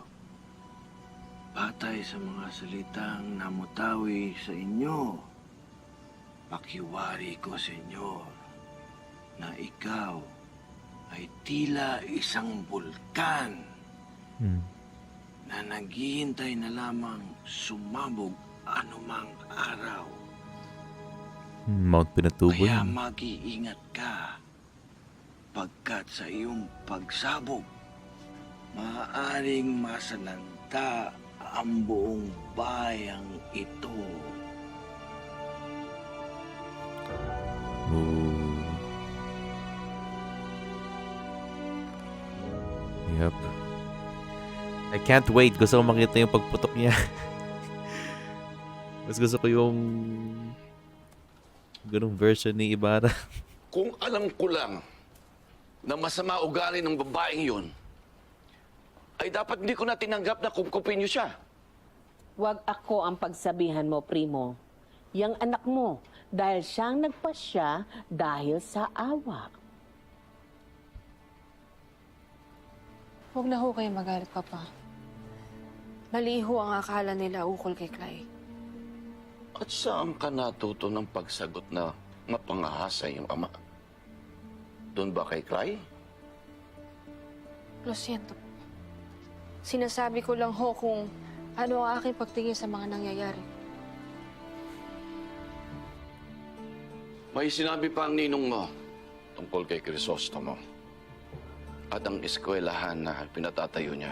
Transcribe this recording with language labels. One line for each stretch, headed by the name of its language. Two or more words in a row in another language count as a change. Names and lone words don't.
Filipino: Batay sa mga salitang namutawi sa inyo, pakiwari ko, Senyor, na ikaw ay tila isang bulkan na naghihintay na lamang sumabog anumang araw. Mount Pinatubo Kaya yun. mag-iingat ka, pagkat sa iyong pagsabog, maaaring masalanta ang buong bayang ito. Ooh.
English: Yep. I can't wait.
Filipino: Gusto ko makita yung pagputok niya. Mas gusto ko yung ganung version ni Ibarra. Kung alam ko lang na masama ugali ng babaeng yun, ay dapat hindi ko na tinanggap na kumkupin niyo siya. Huwag ako ang pagsabihan mo, Primo. Yang anak mo, dahil siyang nagpasya dahil sa awa. Huwag na ho kayo magalit, Papa. Mali ho ang akala nila ukol kay Clay. At saan ka natuto ng pagsagot na mapangahasa yung ama? Doon ba kay Clara?
Spanish: Lo siento.
Filipino: Sinasabi ko lang ho kung ano ang aking pagtingin sa mga nangyayari. May sinabi pa ang ninong mo tungkol kay Crisostomo at ang eskwelahan na pinatatayo niya.